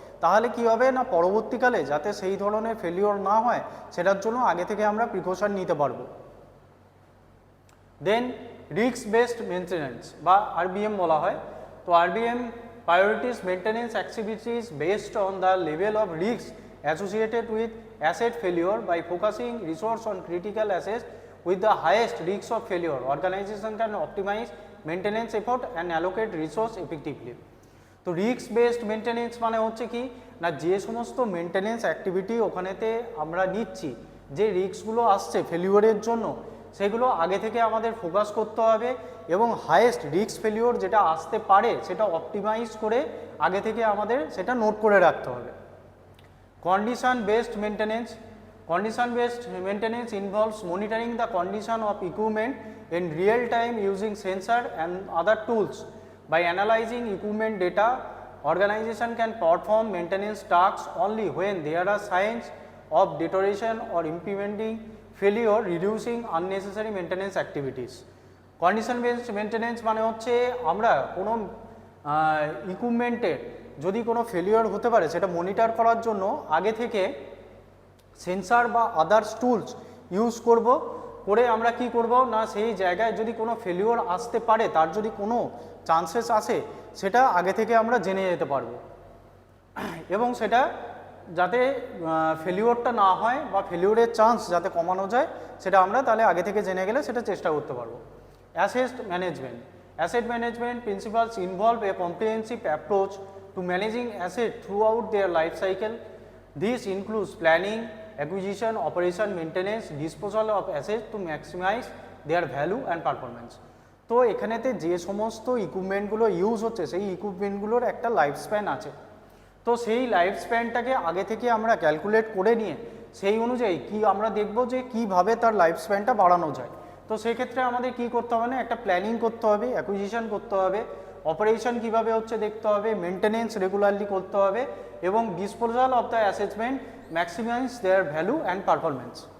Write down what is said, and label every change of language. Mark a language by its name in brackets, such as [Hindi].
[Bangla] তাহলে কি হবে না পরবর্তীকালে যাতে সেই ধরনের ফেলিওর না হয় সেটার জন্য আগে থেকে আমরা প্রিকশন নিতে পারবো। দেন রিস্ক বেসড মেনটেনেন্স বা আরবিএম বলা হয়। [English] তো RBM prioritises maintenance activities based on the level of risk associated with asset failure. By focusing resource on critical assets with the highest risk of failure, organization can optimize maintenance effort and allocate resource effectively. [Bangla] তো risk based maintenance মানে হচ্ছে কি না যে সমস্ত maintenance activity ওখানেতে আমরা নিচ্ছি, যে রিস্কগুলো আসছে ফেলিওরের জন্য সেগুলো আগে থেকে আমাদের ফোকাস করতে হবে এবং হাইয়েস্ট রিস্ক ফেলিওর যেটা আসতে পারে সেটা অপটিমাইজ করে আগে থেকে আমাদের সেটা নোট করে রাখতে হবে। [English] Condition based maintenance. Condition-based maintenance involves monitoring the condition of equipment in real time using sensor and other tools. By analyzing equipment data, organization can perform maintenance tasks only when there are signs of deterioration or impending failure, reducing unnecessary maintenance activities. [Bangla] Condition-based maintenance মানে হচ্ছে আমরা কোনো ইকুইপমেন্টের যদি কোনো failure হতে পারে সেটা monitor করার জন্য আগে থেকে সেন্সার বা আদার্স টুলস ইউজ করব, করে আমরা কি করব না সেই জায়গায় যদি কোনো ফেলিওর আসতে পারে, তার যদি কোনো চান্সেস আসে সেটা আগে থেকে আমরা জেনে যেতে পারবো এবং সেটা যাতে ফেলিওরটা না হয় বা ফেলিওরের চান্স যাতে কমানো যায় সেটা আমরা তাহলে আগে থেকে জেনে গেলে সেটা চেষ্টা করতে পারবো। [English] Asset management, asset management principles involve a comprehensive approach to managing asset throughout their life cycle. This includes planning, acquisition, operation, maintenance, disposal of assets to maximize their value and performance. [Bangla] তো এখানেতে যে সমস্ত ইকুইপমেন্টগুলো use হচ্ছে সেই ইকুইপমেন্টগুলোর একটা life span আছে, তো সেই লাইফ স্প্যানটাকে আগে থেকে আমরা ক্যালকুলেট করে নিয়ে সেই অনুযায়ী কি আমরা দেখব যে কিভাবে তার লাইফ স্প্যানটা বাড়ানো যায়। তো সেক্ষেত্রে আমাদের কি করতে হবে না, একটা প্ল্যানিং করতে হবে, অ্যাকুইজিশন করতে হবে, অপারেশন কিভাবে হচ্ছে দেখতে হবে, মেনটেনেন্স রেগুলারলি করতে হবে এবং [English] Disposal of the অ্যাসেটমেন্ট maximise their value and performance.